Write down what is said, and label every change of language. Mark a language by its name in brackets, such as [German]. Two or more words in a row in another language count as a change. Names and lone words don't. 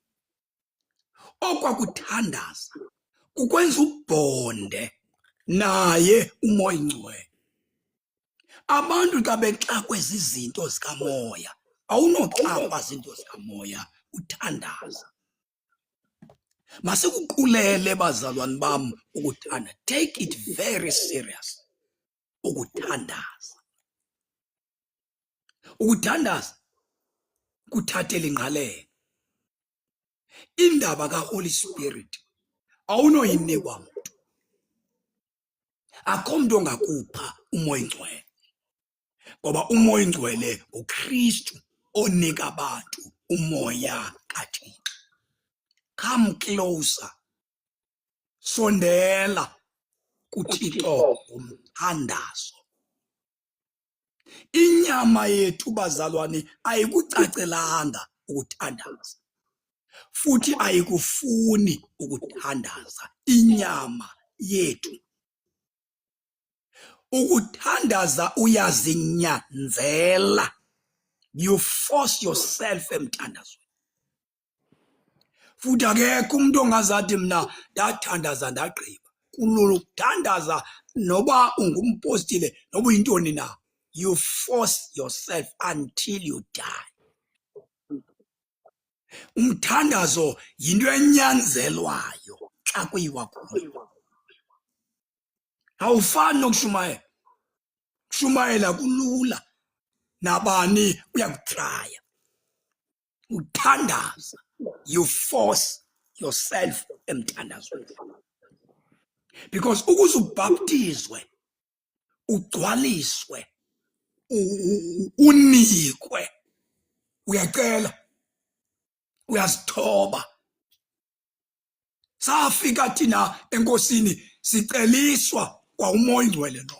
[Xhosa] Okwakuthandaza kukwenza ubhonde naye uMoya Oyingcwele. Abantu xa bexakwe zizinto zikamoya, awunoxakwa zinto zikamoya, uthandaza. Masikuqulele bazalwane bam ukuthanda. [English] Take it very serious. [Xhosa] Ukuthandaza. Ukuthandaza kuthathela ingqalelo. Indaba kaHoly Spirit awunoyinikwa mntu. Akho mntu ongakupha uMoya Oyingcwele. Ngoba uMoya Oyingcwele nguKristu onika abantu umoya kaThixo. [English] Come closer. [Xhosa] Sondela kuThixo ngomthandazo. Inyama yethu bazalwane ayikucacelanga ukuthandaza, futhi ayikufuni ukuthandaza inyama yethu. Ukuthandaza uyazinyanzela. [English] You force yourself emthandazweni. [Xhosa] Futhi akekho umuntu ongazathi mina ndathandaza ndagqiba. Kulokuthandaza noba ungumpostile noba uyintoni na. [English] You force yourself until you die. [Xhosa] Umthandazo yinto enyanzelwayo xa kuyiwa kuyo. Awufani nokushumayela. Kushumayela kulula, nabani uyakutraya. Uthandaza, [English] you force yourself emthandazweni. [Xhosa] Because ukuze ubhaptizwe, ugcwaliswe, unikwe, uyacela, uyazithoba. Safika thina enkosini siceliswa kwa uMoya Oyingcwele lo.